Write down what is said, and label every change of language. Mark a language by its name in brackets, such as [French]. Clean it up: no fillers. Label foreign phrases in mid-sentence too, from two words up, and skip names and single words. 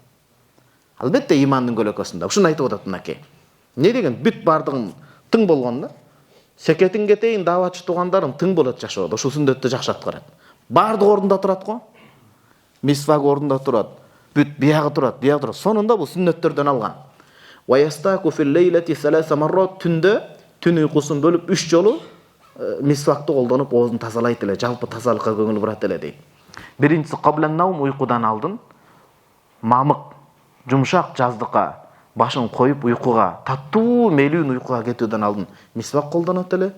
[Kyrgyz] Албетте имандын көлөкөсүндө. Ушуну айтып атат мынакей. Не деген бүт бардыгын тың болгон да? Секетин кетейин даватчы туугандарым тың болот жашоодо. Ушул сүннөттү жакшы аткарат. Бардык ордунда турат го. Мисвак ордунда турат. Бүт биягы турат, биягы турат. Сонунда бул сүннөттөрдөн алган. [Arabic] ويستاك في الليل 3 مرات, [Kyrgyz] түндө түн уйкусун бөлүп 3 жолу мисвакты колдонуп оозун тазалайт эле, жалпы тазалыкка көңүл бурат эле дейт. Биринчиси [Arabic] قبل النوم, [Kyrgyz] уйкудан алдын мамык, жумшак жаздыкка башын коюп уйкуга, таттуу мелүүн уйкуга кетүүдөн алдын мисвак колдонот эле.